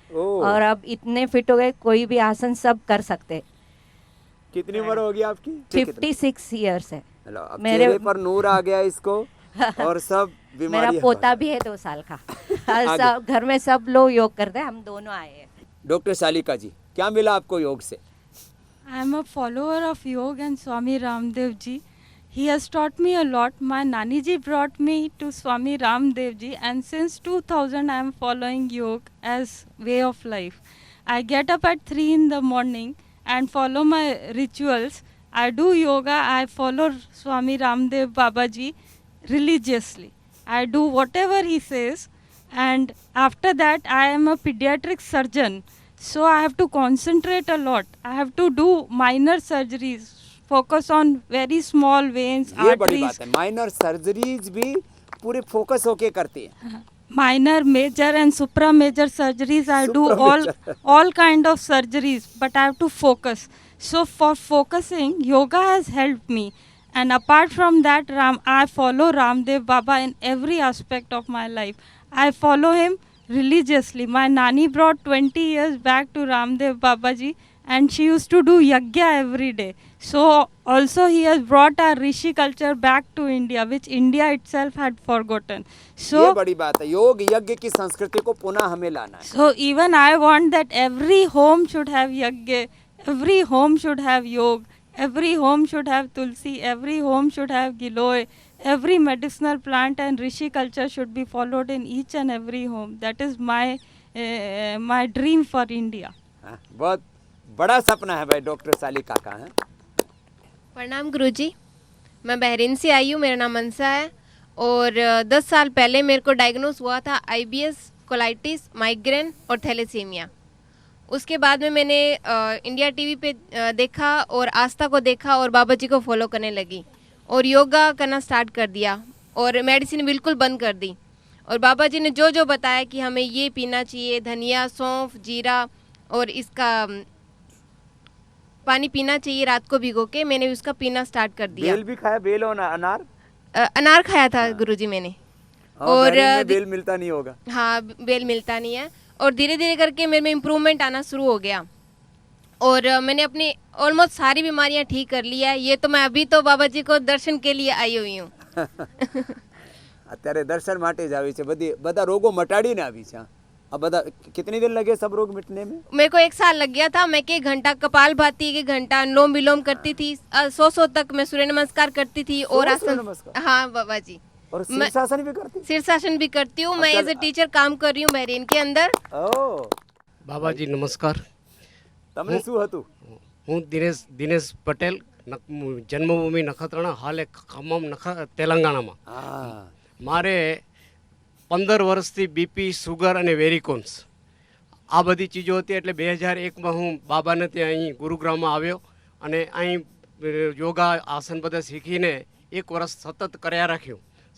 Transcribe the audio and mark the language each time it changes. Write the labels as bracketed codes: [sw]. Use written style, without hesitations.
[hi] और अब इतने फिट हो गए, कोई भी आसन सब कर सकते। कितनी उम्र होगी आपकी? 56 ईयर्स है अब मेरे। चेहरे पर नूर आ गया इसको। और सब मेरा बीमारी पोता भी है 2 साल का। सब घर में सब लोग योग करते हैं, हम दोनों आए हैं। डॉक्टर सालिका जी, क्या मिला आपको योग से? [en] I am a follower of yoga and Swami Ramdev ji. He has taught me a lot. My Nani ji brought me to Swami Ramdev ji, and since 2000 I am following yoga as way of life. I get up at 3 in the morning and follow my rituals. I do yoga. I follow Swami Ramdev Baba ji religiously. I do whatever he says, and after that I am a pediatric surgeon. So I have to concentrate a lot. I have to do minor surgeries, focus on very small veins, [hi] ये बड़ी [en] arteries, [hi] बात है, minor surgeries भी पूरे focus होके करती है। [en] minor, major and supra major surgeries. I do Supra-major. all kind of surgeries, but I have to focus. So for focusing, yoga has helped me. And apart from that, I follow Ramdev Baba in every aspect of my life. I follow him religiously. My Nani brought 20 years back to Ramdev Babaji, and she used to do yagya every day. So also he has brought our Rishi culture back to India, which India itself had forgotten. [hi] ये [en] So [hi] बड़ी बात है, योग यज्ञ की संस्कृति को पुनः हमें लाना है। [en] so even I want that every home should have yagya, every home should have yoga, every home should have tulsi, every home should have giloy, every medicinal plant and rishi culture should be followed in each and every home. That is my dream for India. [hi] हाँ, बहुत बड़ा सपना है भाई doctor सालिका का है। प्रणाम गुरुजी, मैं बहरीन से आई हूँ, मेरा नाम मनसा है और 10 साल पहले मेरे को डायग्नोस हुआ था IBS, कोलाइटिस, माइग्रेन और थैलेसीमिया। उसके बाद में मैंने इंडिया टीवी पे देखा और आस्था को देखा और बाबा जी को फॉलो करने लगी और योगा करना स्टार्ट कर दिया और मेडिसिन बिल्कुल बंद कर दी। और बाबा जी ने जो जो बताया कि हमें ये पीना चाहिए, धनिया, सौंफ, जीरा और इसका पानी पीना चाहिए रात को भिगो के, मैंने उसका पीना स्टार्ट कर दिया। बेल भी खाया, बेल और अनार? अनार खाया था गुरुजी मैंने। और बेल मिलता नहीं होगा। हाँ, बेल मिलता नहीं है और धीरे धीरे करके मेरे में इम्प्रूवमेंट आना शुरू हो गया और मैंने अपनी ऑलमोस्ट सारी बीमारियां ठीक कर ली है। ये तो मैं अभी तो बाबा जी को दर्शन के लिए आई हुई हूँ। [gu] અત્યારે દર્શન માટે જ આવી છે, બધા રોગો મટાડીને આવી છે। [hi] अब बता कितनी दिन लगे सब रोग मिटने में? मेरे को 1 साल लग गया था। मैं 1 घंटा कपाल भाती, 1 घंटा अनुलोम विलोम करती थी, 100 तक मैं सूर्य नमस्कार करती थी और आसन। हाँ बाबा जी, और शीर्षासन भी करती? शीर्षासन भी करती हूँ। मैं एज ए टीचर काम कर रही हूँ बहरीन के अंदर। बाबा जी नमस्कार। [gu] તમને શું હતું? હું દિનેશ પટેલ, જન્મભૂમિ નખત્રાણા, હાલ ખమ్మમ તેલંગાણામાં। મારે 15 વર્ષથી બીપી, સુગર અને વેરિકોન્સ આ બધી ચીજો હતી। એટલે 2001માં હું બાબાને ત્યાં અહીં ગુરુગ્રામમાં આવ્યો અને અહીં યોગા આસન બધા શીખીને 1 વર્ષ સતત કર્યા રાખ્યું।